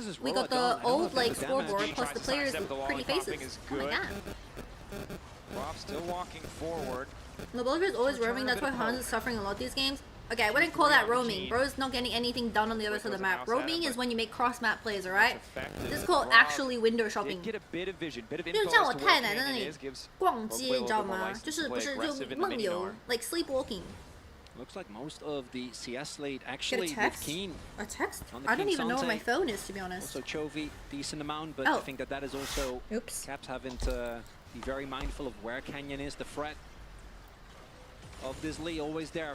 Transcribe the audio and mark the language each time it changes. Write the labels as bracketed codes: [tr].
[en] We got the old like scoreboard plus the players with pretty faces. Oh my god. Rob still walking forward. The Bulldog is always roaming. That's why Hans is suffering a lot these games. Okay, I wouldn't call that roaming. Bro's not getting anything done on the other side of the map. Roaming is when you make cross-map plays, alright? This is called actually window shopping. [zh] 就像我太太在那里逛街，你知道吗？就是不是就梦游 ， [en] like sleepwalking. Looks like most of the CS slate actually with Keen. A text? I don't even know where my phone is, to be honest. Also Chovy, decent amount, but I think that is also Caps having to be very mindful of where Canyon is. The threat of this Lee always there.